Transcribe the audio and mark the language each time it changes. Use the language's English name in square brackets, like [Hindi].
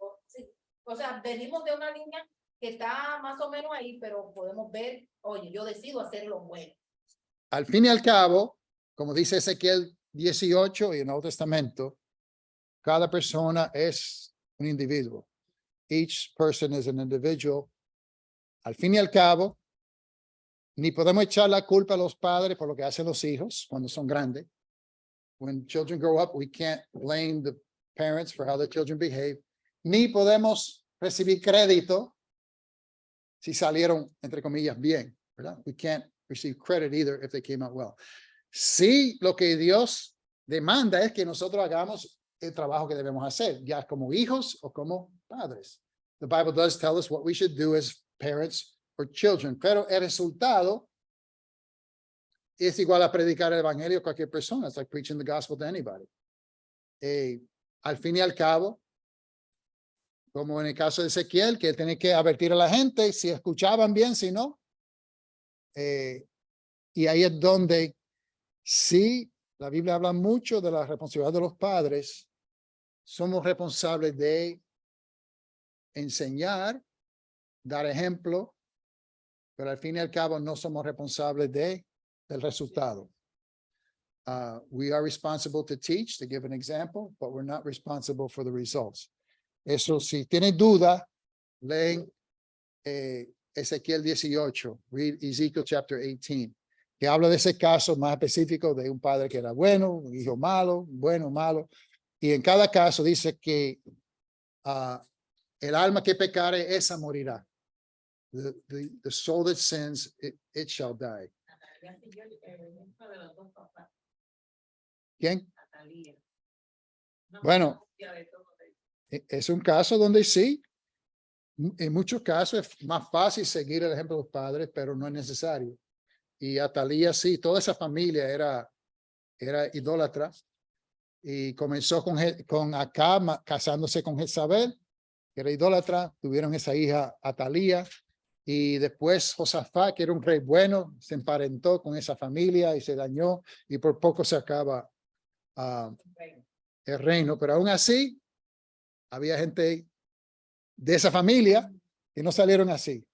[Spanish] Sí. O sea, venimos de una línea que está más o menos ahí, pero podemos ver, oye, yo decido hacer lo bueno. Al fin y al cabo, como dice Ezequiel 18 y en el Nuevo Testamento, cada persona es un individuo. [English] Each person is an individual. [Spanish] Al fin y al cabo, ni podemos echar la culpa a los padres por lo que hacen los hijos cuando son grandes. [English] When children grow up, we can't blame the parents for how the children behave. [Spanish] Ni podemos recibir crédito si salieron, entre comillas, bien, ¿verdad? [English] We can't receive credit either if they came out well. [Spanish] Sí, lo que Dios demanda es que nosotros hagamos el trabajo que debemos hacer, ya como hijos o como padres. [English] The Bible does tell us what we should do as parents or children, [Spanish] pero el resultado es igual a predicar el evangelio a cualquier persona. [English] It's like preaching the gospel to anybody. [Spanish] Al fin y al cabo, como en el caso de Ezequiel, que tiene que advertir a la gente si escuchaban bien, si no. Y ahí es donde sí, la Biblia habla mucho de la responsabilidad de los padres. Somos responsables de enseñar, dar ejemplo, pero al fin y al cabo no somos responsables del resultado. [English] We are responsible to teach, to give an example, but we're not responsible for the results. [Spanish] Eso, si tienen duda, leen Ezequiel 18, [English] read Ezekiel chapter 18, [Spanish] que habla de ese caso más específico de un padre que era bueno, un hijo malo, bueno, malo. Y en cada caso dice que el alma que pecare, esa morirá. [English] The soul that sins, it shall die. [Spanish] Natalia siguió el ejemplo de los dos papás. ¿Quién? Natalia. Una Bueno. copia de todo eso. Es un caso donde sí, en muchos casos es más fácil seguir el ejemplo de los padres, pero no es necesario. Y Atalía sí, toda esa familia era idólatra y comenzó con Acab casándose con Jezabel, que era idólatra, tuvieron esa hija Atalía y después Josafat, que era un rey bueno, se emparentó con esa familia y se dañó y por poco se acaba el reino, pero aún así había gente de esa familia que no salieron así.